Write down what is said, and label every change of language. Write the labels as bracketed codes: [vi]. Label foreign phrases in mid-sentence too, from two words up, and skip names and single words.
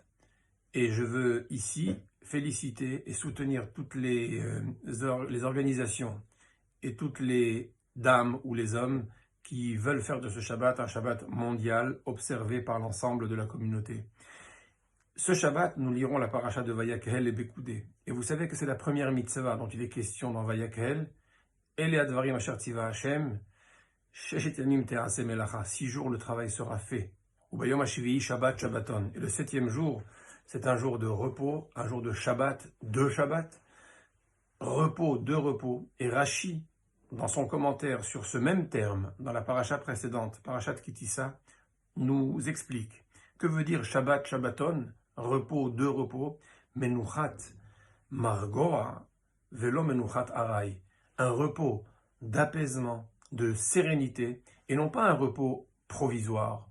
[fr] Et je veux ici féliciter et soutenir toutes les organisations et toutes les dames ou les hommes qui veulent faire de ce Shabbat un Shabbat mondial observé par l'ensemble de la communauté. Ce Shabbat, nous lirons la paracha de Vayakhel et Bekoudé. Et vous savez que c'est la première mitzvah dont il est question dans Vayakhel. [he] אלה הדברים אשר צוה השם, ששת ימים תעשה מלאכה. [fr] 6 jours le travail sera fait. [he] וביום השביעי שבת שבתון. [fr] Et le 7e jour, c'est un jour de repos, un jour de Shabbat, de Shabbat. Repos, de repos. Et Rashi, dans son commentaire sur ce même terme, dans la paracha précédente, parachat Kitissa, nous explique que veut dire [he] שבת, שבתון, [fr] repos, de repos, [he] מנוחת, מרגוע, ולא מנוחת עראי, [fr] un repos d'apaisement, de sérénité, et non pas un repos provisoire.